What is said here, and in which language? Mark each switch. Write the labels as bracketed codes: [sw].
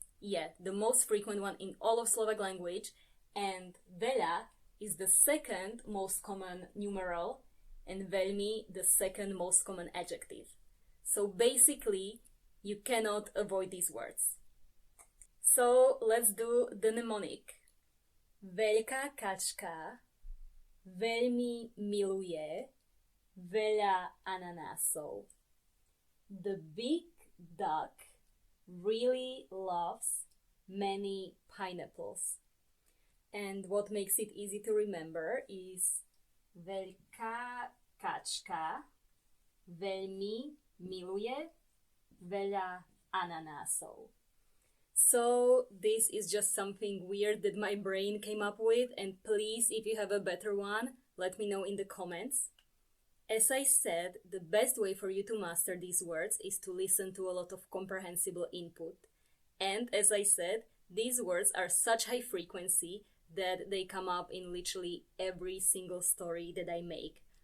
[en] Yeah, the most frequent one in all of Slovak language, and VEĽA is the second most common numeral, and VEљMI the second most common adjective. So basically, you cannot avoid these words. So let's do the mnemonic. [sk] Veľká kačka veľmi miluje veľa ananásov. [en] The big duck really loves many pineapples. And what makes it easy to remember is [sk] veľká kačka veľmi miluje veľa ananásov. [en] So this is just something weird that my brain came up with, and please, if you have a better one, let me know in the comments. As I said, the best way for you to master these words is to listen to a lot of comprehensible input. And as I said, these words are such high frequency that they come up in literally every single story that I make.